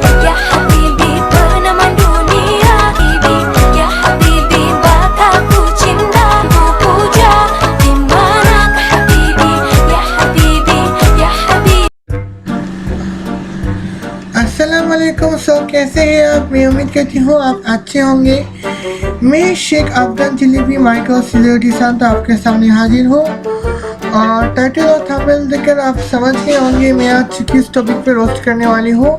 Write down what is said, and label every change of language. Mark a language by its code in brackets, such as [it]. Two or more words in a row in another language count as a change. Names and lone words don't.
[ar] يا حبيبي [ms] peneman dunia ini, [ar] يا حبيبي [ms] bataku cinta ku puja, di manakah habibi, [ar] يا حبيبي، يا حبيبي. السلام عليكم. [hi] कैसे हैं आप? मैं उम्मीद करती हूँ आप अच्छे होंगे। मैं शेख अफगान जलेबी माइकल सिल्योटी साथ आपके सामने हाजिर हूँ और टाइटल और थंबनेल देखकर आप समझ गए होंगे मैं आज किस टॉपिक पे रोस्ट करने वाली हूँ।